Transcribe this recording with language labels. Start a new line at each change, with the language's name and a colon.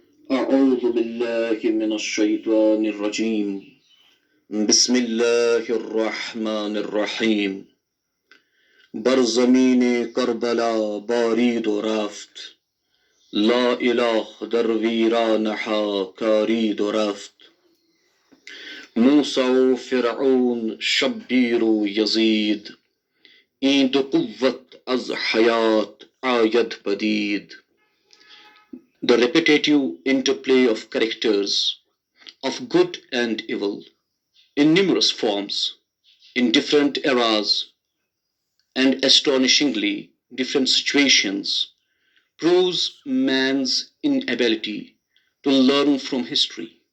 Arabic: أعوذ بالله من الشيطان الرجيم بسم الله الرحمن الرحیم.
Persian: بر زمین کربلا بارید و رفت، لا اله در ویرانها کارید و رفت. موسی و فرعون، شبیر و یزید، این دو قوت از حیات آید پدید.
English: The repetitive interplay of characters of good and evil in numerous forms, in different eras, and astonishingly different situations, proves man's inability to learn from history.